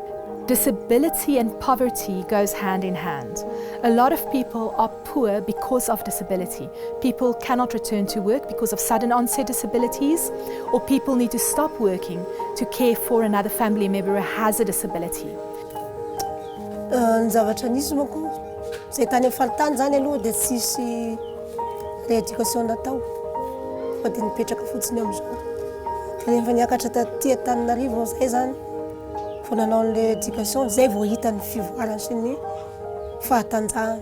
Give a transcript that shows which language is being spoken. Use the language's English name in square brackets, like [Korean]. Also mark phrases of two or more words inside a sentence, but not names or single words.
[English] Disability and poverty goes hand in hand. A lot of people are poor because of disability. People cannot return to work because of sudden onset disabilities, or people need to stop working to care for another family member who has a disability. [Malagasy] Ny zavatra nisy manko, zay tany amin'ny faritany zany aloha dia tsisy rééducation natao, fa dia nipetraka fotsiny amin'izao. Dia rehefa niakatra taty Antananarivo zay zany, vao nanao an'ilay éducation, zay vao hita ny fivoarany sy ny fahatanjahana.